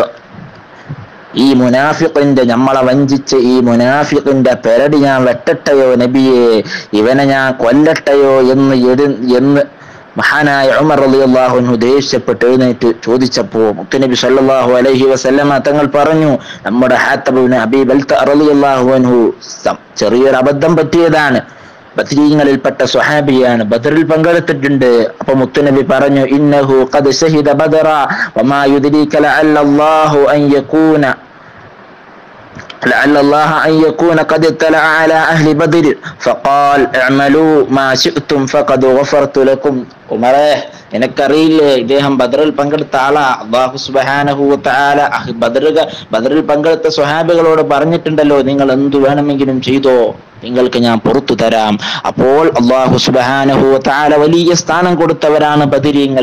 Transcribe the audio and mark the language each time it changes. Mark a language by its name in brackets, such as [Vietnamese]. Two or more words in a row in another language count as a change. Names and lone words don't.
[Malayalam] ഈ മുനാഫിഖിന്റെ, നമ്മളെ വഞ്ചിച്ച ഈ മുനാഫിഖിന്റെ പെരടി ഞാൻ വെട്ടട്ടെയോ നബിയെ, ഇവനെ ഞാൻ കൊല്ലട്ടെയോ എന്ന് മഹാനായ ഉമർ [Arabic] رضي الله عنه [Malayalam] ദേഷ്യപ്പെട്ട് എഴുന്നേറ്റ് ചോദിച്ചപ്പോൾ മുത്തുനബി [Arabic] صلى الله عليه وسلم [Malayalam] തങ്ങൾ പറഞ്ഞു, നമ്മുടെ ഹാത്തിബ് ഇബ്നു അബീ ബൽതഅ [Arabic] رضي الله عنه [Malayalam] ചെറിയൊരു അബദ്ധം പറ്റിയതാണ്. ബദ്രീങ്ങളിൽപ്പെട്ട സ്വഹാബിയാണ്, ബദറിൽ പങ്കെടുത്തിട്ടുണ്ട്. അപ്പൊ മുത്തുനബി പറഞ്ഞു, [Arabic] إنه قد شهد بدرا وما يدريك لعل الله أن يكون قد اطلع على أهل بدر فقال اعملوا ما شئتم فقد غفرت لكم. [Malayalam] ഉമറേ, നിനക്കറിയില്ലേ, ഇദ്ദേഹം ബദറിൽ പങ്കെടുത്ത ആളാ. അല്ലാഹു [Arabic] سبحانه وتعالى [Malayalam] ബദറിൽ പങ്കെടുത്ത സ്വഹാബികളോട് പറഞ്ഞിട്ടുണ്ടല്ലോ, നിങ്ങൾ എന്തു വേണമെങ്കിലും ചെയ്തോ, നിങ്ങൾക്ക് ഞാൻ പുറത്തു തരാം. അപ്പോൾ അല്ലാഹു [Arabic] سبحانه وتعالى [Malayalam] വലിയ സ്ഥാനം കൊടുത്തവരാണ് ബദരീങ്ങൾ.